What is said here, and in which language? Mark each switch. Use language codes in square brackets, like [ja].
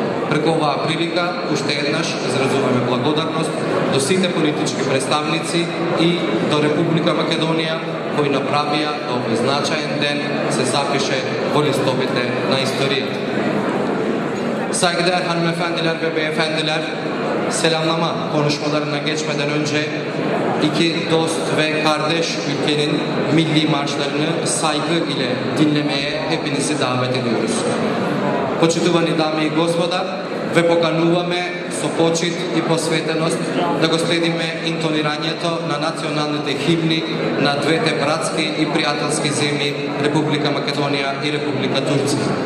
[mk] Преку оваа прилика, уште еднаш изразуваме благодарност до сите политички представници и до Република Македонија кои направија да овој значаен ден се запише во листовите на историјата. [tr] Saygıdeğer hanımefendiler ve beyefendiler, selamlama konuşmalarına geçmeden önce iki dost ve kardeş ülkenin milli marşlarını saygı ile dinlemeye hepinizi davet ediyoruz. [mk] Почитувани дами и господа, ве покануваме со почит и посветеност да го следиме интонирањето на националните химни на двете братски и пријателски земји, Република Македонија и Република Турција.